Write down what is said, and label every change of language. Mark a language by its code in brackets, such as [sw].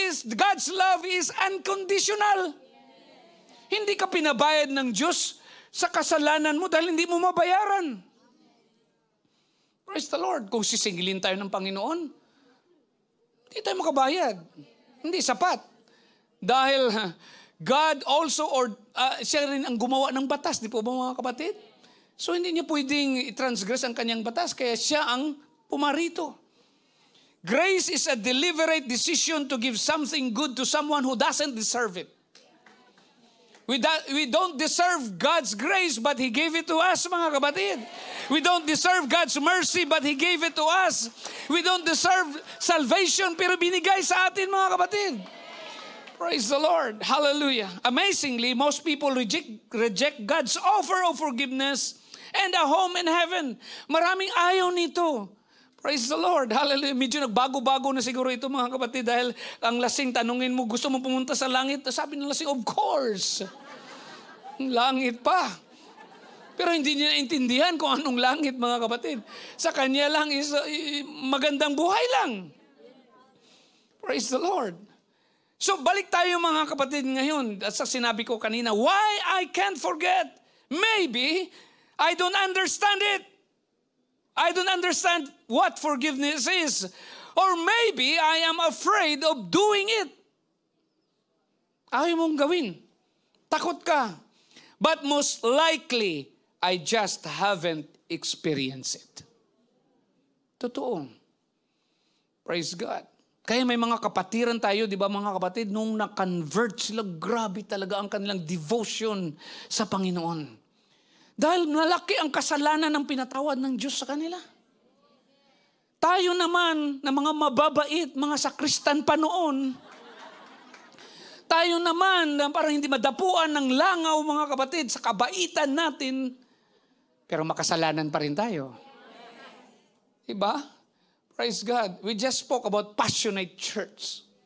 [en] God's love is unconditional. [tl] Hindi ka pinabayad ng Diyos sa kasalanan mo dahil hindi mo mabayaran. [en] Praise the Lord. [tl] Kung sisingilin tayo ng Panginoon, hindi tayo makabayad. Hindi sapat. Dahil [en] God also, [tl] siya rin ang gumawa ng batas, di po ba, mga kapatid? So hindi niya pwedeng i-transgress ang kanyang batas, kaya siya ang pumarito. [en] Grace is a deliberate decision to give something good to someone who doesn't deserve it. We don't deserve God's grace, but He gave it to us, mga kapatid. We don't deserve God's mercy, but He gave it to us. We don't deserve salvation, [tl] pero binigay sa atin, mga kapatid. [en] Praise the Lord. Hallelujah. Amazingly, most people reject God's offer of forgiveness and a home in heaven. [tl] Maraming ayaw nito. Praise the Lord. Hallelujah. Medyo nagbago-bago na siguro ito, mga kapatid, dahil ang lasing, tanungin mo, gusto mo pumunta sa langit? Sabi ng lasing, [en] of course. [tl] Langit pa. Pero hindi niya naintindihan kung anong langit, mga kapatid. Sa kanya lang is magandang buhay lang. Praise the Lord. So balik tayo mga kapatid ngayon. At sa sinabi ko kanina, [en] why I can't forget? Maybe I don't understand it. I don't understand what forgiveness is. Or maybe I am afraid of doing it. [tl] Ayaw mong gawin. Takot ka. [en] But most likely, I just haven't experienced it. [tl] Totoo. Praise God. Kaya may mga kapatiran tayo, di ba mga kapatid, nung na-convert sila, grabe talaga ang kanilang devotion sa Panginoon. Dahil malaki ang kasalanan ng pinatawad ng Diyos sa kanila. Tayo naman, na mga mababait, mga sakristan pa noon, tayo naman, na parang hindi madapuan ng langaw, mga kapatid, sa kabaitan natin, pero makasalanan pa rin tayo. Diba? [en] Praise God. We just spoke about passionate church.